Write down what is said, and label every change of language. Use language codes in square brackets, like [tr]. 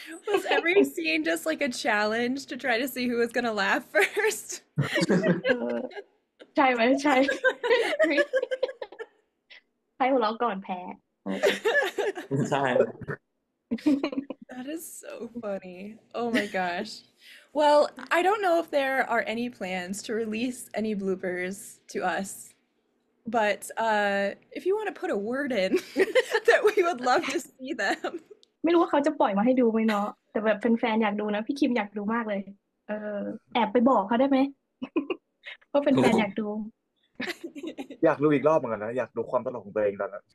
[en] Was every scene just like a challenge to try to see who was gonna laugh first? [th] ใช่ไหมใช่ ใครหัวเราะก่อนแพ้ ๆใช่ [en] That is so funny. Oh my gosh. Well, I don't know if there are any plans to release any bloopers to us, but if you want to put a word in, that we would love to see them. [th] ไม่รู้ว่าเขาจะปล่อยมาให้ดูไหมเนาะแต่แบบแฟนๆอยากดูนะพี่คิมอยากดูมากเลยแอบไปบอกเขาได้ไหม เพราะแฟนๆอยากดู อยากดูอีกรอบเหมือนกันนะอยากดูความตลกของตัวเองตอนนั้น